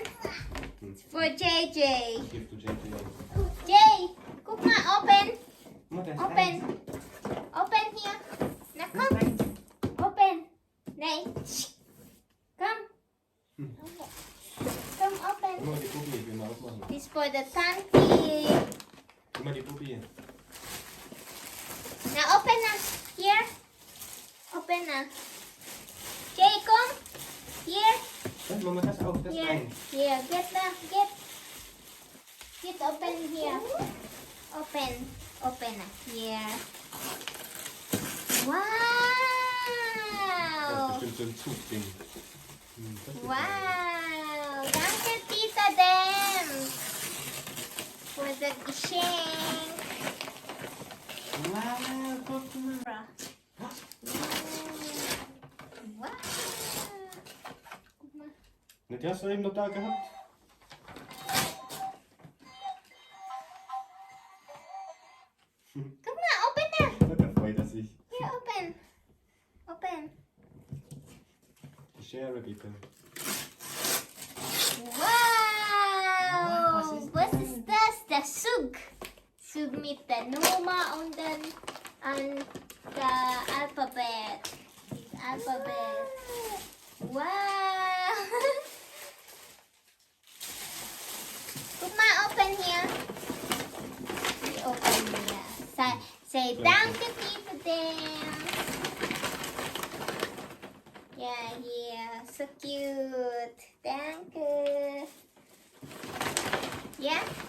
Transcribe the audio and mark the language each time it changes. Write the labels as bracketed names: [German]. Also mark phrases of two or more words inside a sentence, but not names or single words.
[English] It's for JJ. Gift to JJ. Jay, cook nga. Open. Open. Open here. Now come. Open. Nay. Come. Come open. [German] Guck mal die Puppe, ich will mal aufmachen. [English] This for the tanty. [German] Guck mal die Puppe hier. [English] Now open na. Here. Open na. Jay, come. Here. [German] Das, Mama, das auch, das [English] Here. [German] rein. [English] Here. Get na. Get. Get open here. Open. Open na. Here. [German] Das Wow. ist bestimmt so ein Zugding. Das ist Wow. Danke, Tita Dem. [English] For the geschenk. [German] Wow, guck mal. Wow. Guck mal. Die hast du eben noch da gehabt. Guck mal, [English] open na. [German] Da freut er sich. [English] Here, open. Open. [German] Share bitte. Wow. Was ist Was ist das? Der Zug. Zug mit der Nummer und dann an der Alphabet. Das Alphabet. Wow. Guck mal, [English] open here. Open here. Say danke, Tita Dem. Yeah, yeah. So cute. Danke. Yeah.